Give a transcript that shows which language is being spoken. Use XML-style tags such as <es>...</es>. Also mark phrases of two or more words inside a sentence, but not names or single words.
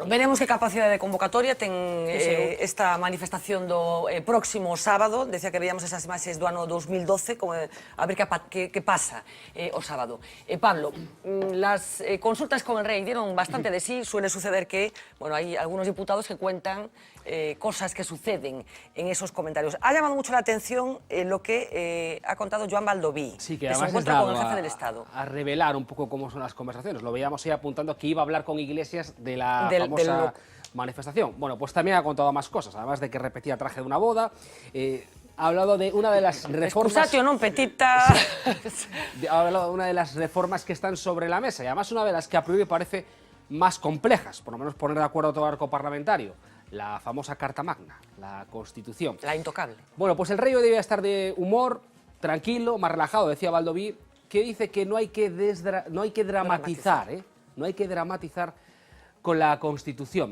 <gl>Bueno, veremos que capacidade de convocatoria ten esta manifestación do próximo sábado. Decía que veíamos esas imaxes do ano 2012, a ver que pasa o sábado.</gl> <es>Pablo, las consultas con el rey dieron bastante de sí. Suele suceder que, bueno, hay algunos diputados que cuentan cosas que suceden en esos comentarios. Ha llamado mucho la atención lo que ha contado Joan Baldoví, sí, que se encuentra con el jefe del Estado. A revelar un poco cómo son las conversaciones. Lo veíamos ahí apuntando que iba a hablar con Iglesias de la famosa manifestación. Bueno, pues también ha contado más cosas, además de que repetía traje de una boda. Ha hablado de una de las reformas...</es> <la>Excusatio, non, petita...</la> <es>Ha hablado de una de las reformas que están sobre la mesa y además una de las que a priori parece más complejas, por lo menos poner de acuerdo a todo el arco parlamentario. La famosa Carta Magna, la Constitución. La intocable. Bueno, pues el rey hoy debía estar de humor, tranquilo, más relajado, decía Baldoví, que dice que no hay que dramatizar, no hay que dramatizar con la Constitución.</es>